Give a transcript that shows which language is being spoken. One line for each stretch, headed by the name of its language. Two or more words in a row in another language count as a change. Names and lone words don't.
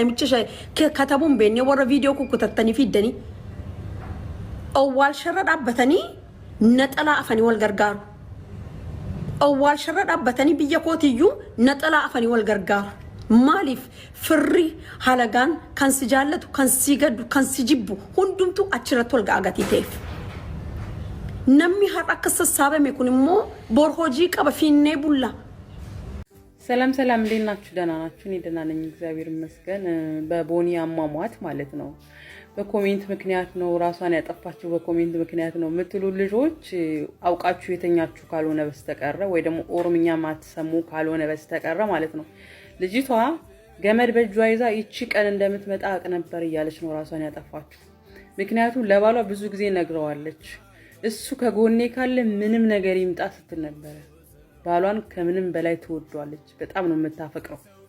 Oromo: namicha katabuun beennee warra viidiyoo kukkutattanii fiddanii owwaal sharra dhaabbatanii naxalaa afanii wal gargaaru owwaal sharra dhaabbatanii biyya kootiyyuu naxalaa afanii wal gargaaru maaliif firri halagaan kan si jaallatu kan si gaddu kan si jibbu hundumtu achirratti wal gaagatii ta'eef namni har'a akka sassaabame kun immoo bor hojii qaba fiinnee bulla
Amharic: ሰላም እንዴት ናችሁ? ደህና ናችሁ? እኔ ደህና ነኝ እግዚአብሔር ይመስገን። በቦኒ አሟሟት ማለት ነው በኮሜንት ምክንያት ነው ራሷን ያጠፋችው በኮሜንት ምክንያት ነው የምትሉ ልጆች አውቃችሁ የተኛችሁ ካልሆነ በስተቀር ወይ ደግሞ ኦሮምኛ ማትሰሙ ካልሆነ በስተቀር ማለት ነው ልጅቷ ገመድ በእጇ ይዛ ይቺ ቀን እንደምትመጣ አቅ ነበር እያለች ነው ራሷን ያጠፋችው። ምክንያቱም ለባሏ ብዙ ጊዜ ነግረዋለች። እሱ ከጎኔ ካለ ምንም ነገር ይምጣ ስትል ነበር። ባሏን ከምንም በላይ ትወዷለች። በጣም ነው የምታፈቅረው።